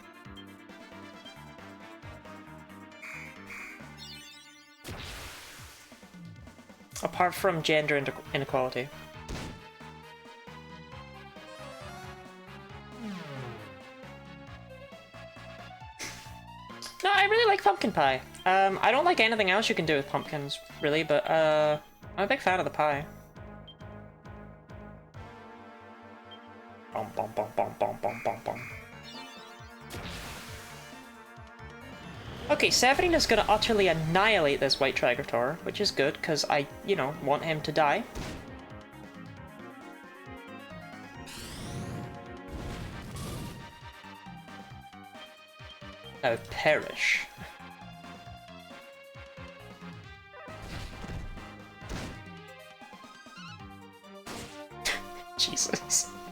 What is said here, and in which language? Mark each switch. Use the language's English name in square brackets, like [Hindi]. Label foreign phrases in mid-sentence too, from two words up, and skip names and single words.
[English] Apart from gender inequality. No, I really like pumpkin pie. I don't like anything else you can do with pumpkins, really, but I'm a big fan of the pie. Bom, bom, bom, bom, bom, bom, bom, bom. Okay, Severina's gonna utterly annihilate this White Trigrator, which is good, because I, you know, want him to die. Now perish. Jesus.